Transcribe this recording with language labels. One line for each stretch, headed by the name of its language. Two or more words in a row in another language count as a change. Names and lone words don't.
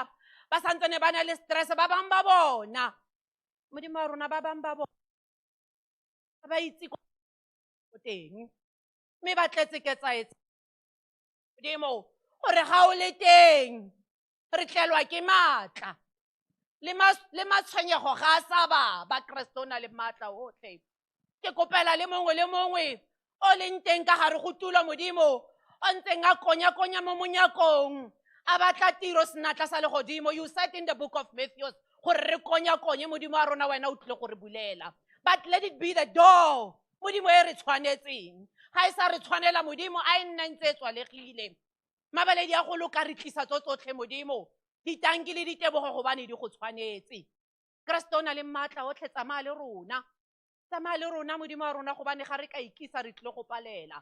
Tswana: Ba santsene ba na le stress, ba bang ba bona Modimo wa rona ba bang ba bona ba itse ko teng mme ba tletse ketsaetse Modimo gore ga o le teng re tlelwa ke matla le matshwenyego ga a sa ba Kristo na le matla otlhe. Ke kopela le mongwe o leng teng ka gare go tulo Modimo o ntseng a konya mo monyakong a batla tiro senatla sa legodimo.
English: You said in the book of Matthew
Tswana: gore re konye Modimo wa rona wena o tlile gore bulela.
English: But let it be the door
Tswana: Modimo e re tshwanetseng. Ga e sa re tshwanela Modimo a nne ntse tswalegile. Mabaledi ya go loka re tlisa tsotlhe Modimo. Ditanki le ditebogo gobane di go tshwanetse. Kristo na le matla otlhe tsamaya le rona. Tsamaya le rona Modimo wa rona gobane ga re ka ikisa re tlile go palela.